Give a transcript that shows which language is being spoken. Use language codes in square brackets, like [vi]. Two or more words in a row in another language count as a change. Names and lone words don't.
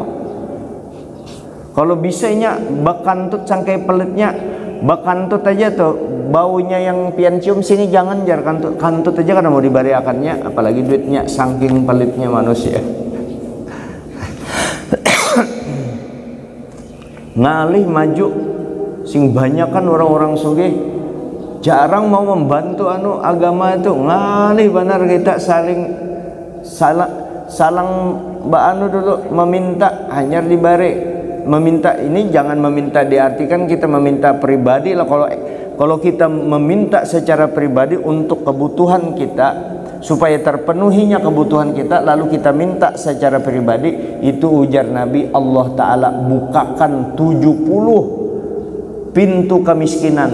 [bjn] Kalau bisanya bakantut sangkai pelitnya, bakantut aja tuh baunya yang pian cium sini jangan jar kantut aja kada mau dibariakannya, apalagi duitnya, saking pelitnya manusia. Ngalih maju sing banyak kan orang-orang sugih jarang mau membantu agama itu, ngalih benar kita salang dulu meminta hanya dibari. [id] Meminta ini jangan meminta diartikan kita meminta pribadi lah. Kalau kita meminta secara pribadi untuk kebutuhan kita, supaya terpenuhinya kebutuhan kita, lalu kita minta secara pribadi, itu ujar Nabi, Allah Ta'ala bukakan 70 pintu kemiskinan.